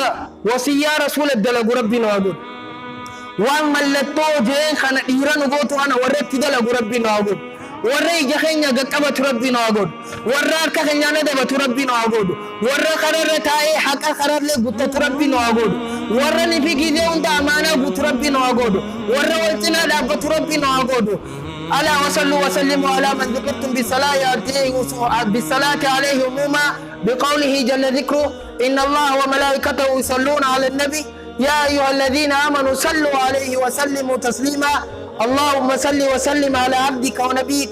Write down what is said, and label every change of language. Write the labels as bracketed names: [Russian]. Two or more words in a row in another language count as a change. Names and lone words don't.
[Oromo] wasiyyaa rasuula dalagu rabbiin waa godhu waan mallattoo jeen kana dhiira nu gootu kana warra itti dalagu rabbiin waa godhu warra ija keenya qaqqabatu rabbiin waa godhu warra harka keenya nadabatu rabbiin waa godhu warra kararra taa'ee haqa kararlee guuttatu rabbiin waa godhu warra nifi gizee hunda amaanaa guutu rabbiin waa godhu warra wal cinaa dhaabbatu rabbiin waa godhu [Arabic] ألا وصلوا وسلموا على من ذكرتم بالصلاة عليه عموما بقوله جل ذكره إن الله وملائكته يصلون على النبي يا أيها الذين آمنوا صلوا عليه وسلموا تسليما اللهم صل وسلم على عبدك ونبيك